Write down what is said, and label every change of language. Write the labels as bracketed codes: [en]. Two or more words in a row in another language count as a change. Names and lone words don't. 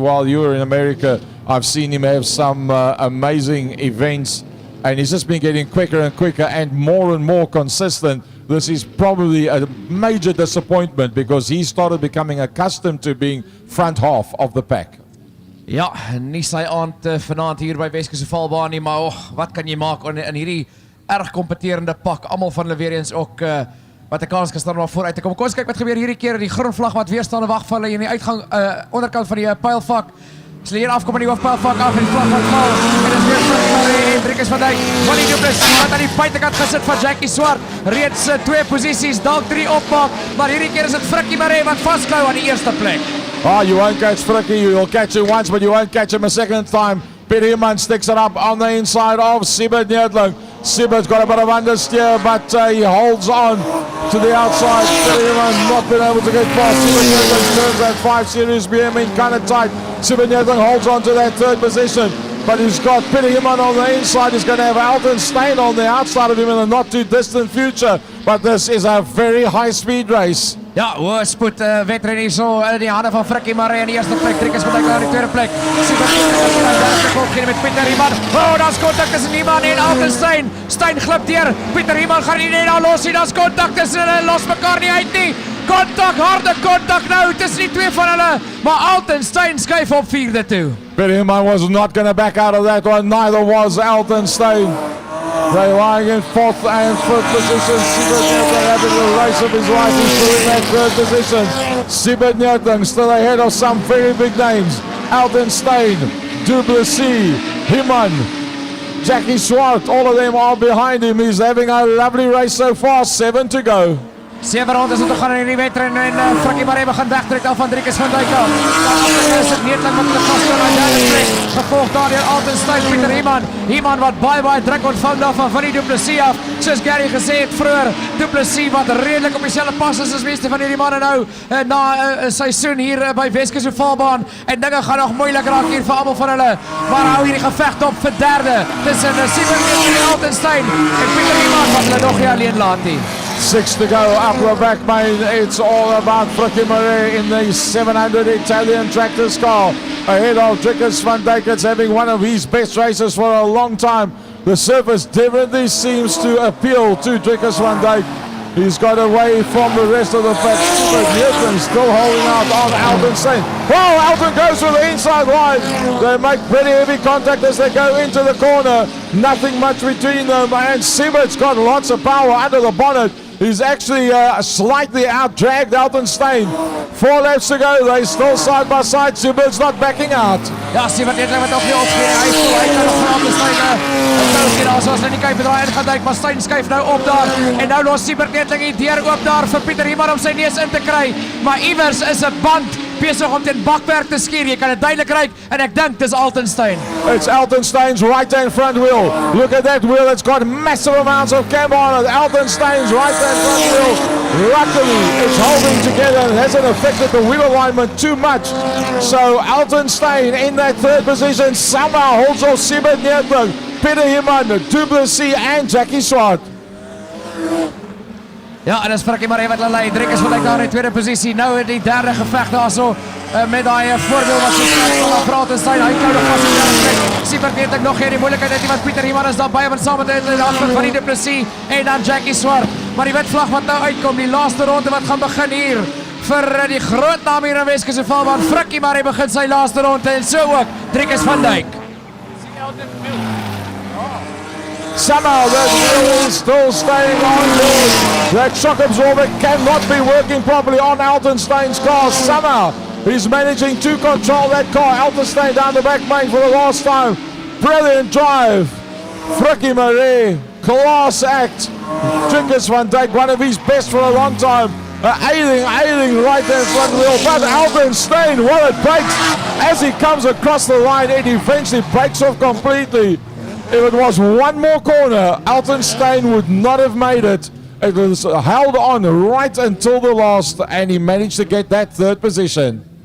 [en] While you were in America, I've seen him have some amazing events, and he's just been getting quicker and quicker and more consistent. This is probably a major disappointment because he started becoming accustomed to being front half of the pack. [af] Ja, nie sy aand vanaand hier by Weskus Ovaltrack nie, maar wat kan jy maak in hierdie erg kompeterende pak? Almal van hulle weer eens ook wat 'n kans kan staan om vooruit te kom. Kom ons kyk wat gebeur hierdie keer. Die groen vlag wat weer staan en wag vir hulle in die uitgang onderkant van die pylvak. As hulle hier afkom in die hoofpylvak af en die vlag wat val. En dit is weer Frikkie Maree en Weskus van Dijk. Van die Duplessis wat aan die buitekant gesit van Jackie Swart. Reeds 2 posisies, dalk 3 opmaak, maar hierdie keer is dit Frikkie Maree wat vasklou aan die eerste plek. [en] You won't catch Frikkie, you'll catch him once, but you won't catch him a second time. Pieter Hieman sticks it up on the inside of Siebert Neertling. Siebert's got a bit of understeer, but he holds on to the outside. Pieter Hieman not been able to get past. Siebert Neertling turns that 5 Series BM in kind of tight. Siebert Neertling holds on to that 3rd position. but he's got Peter Himan on the inside. He's going to have Alton Steyn on the outside of him in the not too distant future. But this is a very high speed race. [af] Ja, hoë spoed wedren hier so in die hande van Frikkie Maree in die eerste plek. Driekus van Dijk in die tweede plek. Super goed met Pieter Himan. Oh, dat is kontak tussen Himan en Alton Steyn. Steyn glip deur. Pieter Himan gaan nie net los nie. Dat is kontak tussen hulle. Los mekaar nie uit nie. Kontak, harde kontak nou tussen die twee van hulle. Maar Alton Steyn skuif op vierde toe. [en] Peter Himan was not going to back out of that one. Neither was Alton Steyn. They're lying in fourth and fifth position. Siebert Newton having the race of his life. He's still in that third position. Siebert Newton still ahead of some very big names. Alton Steyn, Du Plessis, Himan, Jackie Swart, all of them are behind him. He's having a lovely race so far. 7 to go. [af] 7 rondes om te gaan in die wedren en Frikkie Maree begin wegtrek al van Driekus van Dijk af. Dan is het Neertlik wat hulle vasthoud aan derde plek. Gevolg daar deur Alton Steyn, Pieter Himan. Himan wat baie druk ontvang daar van die Du Plessis af. Soos Gary gesê het vroeër, Du Plessis wat redelik op dieselfde pas is as meeste van hierdie manne nou na 'n seisoen hier by Weskus Ovaltrack. En dinge gaan nog moeilik raak hier vir almal van hulle. Maar hou hierdie geveg op vir derde tussen Siebert Newton en Alton Steyn en Pieter Himan wat hulle nog nie alleen laat nie. [en] 6 to go up the back main. It's all about Frikkie Maree in the 700 Italian tractor car. Ahead of Driekus van Dijk. It's having one of his best races for a long time. The surface definitely seems to appeal to Driekus van Dijk. He's got away from the rest of the pack. But Newton still holding out on Alton Steyn. Oh, Alton goes to the inside line. They make pretty heavy contact as they go into the corner. Nothing much between them. And Siebert's got lots of power under the bonnet. He's actually slightly out-dragged Alton Steyn. 4 laps to go. They're still side by side. Siebert's not backing out. [af] Ja, Siebert Newton wat ook nie opgee. Hy kan nog van Alton Steyn nou sien as ons in die kuip draai ingaan Dijk, maar Steyn skuif nou op daar. En nou los Siebert Newton die deur oop daar vir Pieter Himan om sy neus in te kry. Maar iewers is 'n band besig om teen bakwerk te skeer. Jy kan dit duidelik ry en ek dink dis Alton Steyn. [en] It's Alton Steyn's right-hand front wheel. Look at that wheel. It's got massive amounts of cam on it. Alton Steyn's right-hand front wheel. Luckily, it's holding together and hasn't affected the wheel alignment too much. So Alton Steyn in that third position somehow holds off Siebert Newton, Peter Himan, Du Plessis and Jackie Swart. [af] Ja, en dis Frikkie Maree wat hulle lei. Driekus van Dijk daar in die tweede posisie. Nou in die derde geveg daarso met daai voorbeeld wat so sterk van praat en Steyn. Hy klou nog vas in die derde plek. Siebert Newton nog geen die moeilikheid het nie, want Pieter Himan is daarbij want saam met die afstand van die Du Plessis en dan Jackie Swart. Maar die witvlag wat nou uitkom, die laaste ronde wat gaan begin hier vir die groot naam hier in Weskus Ovaltrack. Frikkie Maree begin sy laaste ronde en so ook Driekus van Dijk. [en] Somehow that wheel is still staying on board. That shock absorber cannot be working properly on Alton Steyn's car. Somehow he's managing to control that car. Alton Steyn down the back main for the last time. Brilliant drive. Frikkie Maree, class act. Driekus van Dijk, one of his best for a long time. Ailing right there front wheel. But Alton Steyn, what it breaks. As he comes across the line, it eventually breaks off completely. If it was one more corner, Alton Steyn would not have made it. It was held on right until the last, and he managed to get that third position.